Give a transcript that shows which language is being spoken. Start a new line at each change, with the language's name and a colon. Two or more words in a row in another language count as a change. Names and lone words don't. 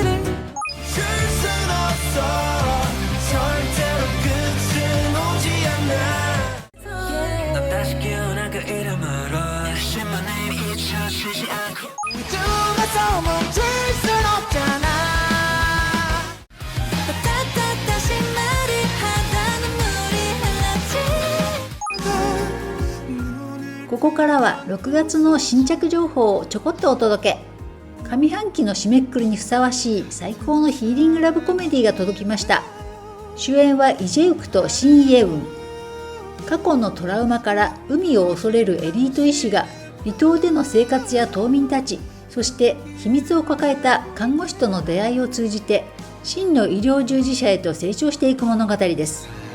Korean: 줄 순 없어 절대로 끝은 오지 않아 넌 다시 깨어난 그 이름으로 10만에 잊혀지지 않고 꿈에서 멈출 순 없잖아 다시 말을 하다 눈물이 흘렀지
Japanese: ここからは6月の新着情報をちょこっとお届け。上半期の締めくくりにふさわしい最高のヒーリングラブコメディが届きました。主演はイジェウクとシン・イエウン。過去のトラウマから海を恐れるエリート医師が離島での生活や島民たち、そして秘密を抱えた看護師との出会いを通じて真の医療従事者へと成長していく物語です。